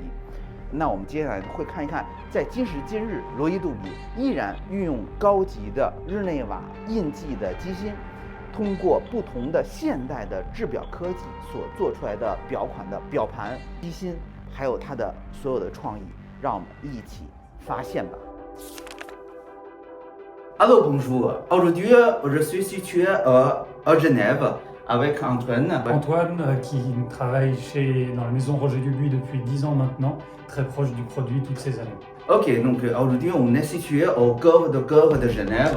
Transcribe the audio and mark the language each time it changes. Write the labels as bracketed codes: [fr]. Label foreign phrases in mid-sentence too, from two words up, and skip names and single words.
[zh] 那我们接下来会看一看，在今时今日，罗杰杜比依然运用高级的日内瓦印记的机芯，通过不同的现代的制表科技所做出来的表款的表盘、机芯，还有它的所有的创意，让我们一起发现吧。 [fr] Alors bonjour. Aujourd'hui, je suis situé à Genève avec Antoine. Antoine qui travaille dans la maison Roger Dubuis depuis 10 ans maintenant, très proche du produit toutes ces années. Ok, donc aujourd'hui on est situé au Golfe de Genève.